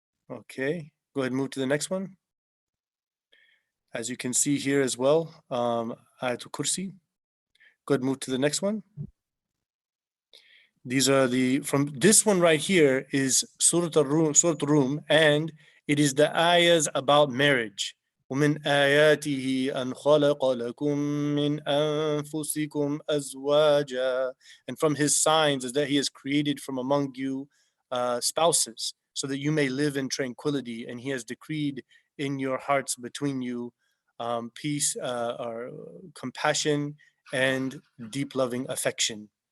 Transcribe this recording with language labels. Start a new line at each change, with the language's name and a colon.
English: Okay, go ahead and move to the next one. As you can see here as well, Ayatul Kursi. Go ahead and move to the next one. These are from this one right here is Surah Rum, and it is the ayahs about marriage.
Arabic: ومن آياته أن خلق لكم من أنفسكم أزواجا.
English: And from His signs is that He has created from among you spouses, so that you may live in tranquility, and He has decreed in your hearts between you peace or compassion and deep loving affection.